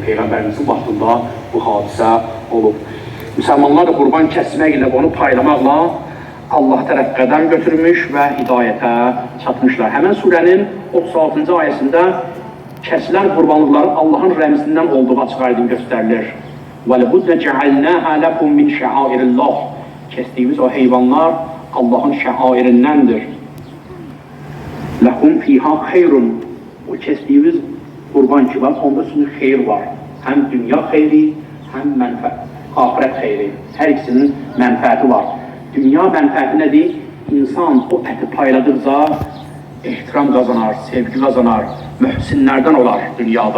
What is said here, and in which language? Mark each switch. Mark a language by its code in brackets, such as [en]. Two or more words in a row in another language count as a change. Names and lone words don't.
[az] Peyğəmbərimizin vaxtında bu hadisə olub. Müsəlmanlar da qurban kəsməklə, onu paylamaqla Allah tərəf qədəm götürmüş və hidayətə çatmışlar. Həmən surənin 36-cı ayəsində kəsilən qurbanlıqların Allahın rəmzindən olduğu açıq aydın göstərilir. [ar] وَلَبُدَّ جَعَلْنَاهَا لَكُمْ مِنْ شَعَائِرِ اللّٰهِ. [az] Kəsdiyimiz o heyvanlar Allahın şəairindəndir. [ar] لَكُمْ فِيهَا خَيْرٌ. [az] O kəsdiyimiz qurban ki var, onda sizin xeyir var. Həm dünya xeyri, həm axirət xeyri. Hər ikisinin mənfəəti var. Dünya mənfəəti nədir? İnsan o əti payladıqca ehtiram qazanar, sevgi qazanar, mühsinlərdən olar dünyada.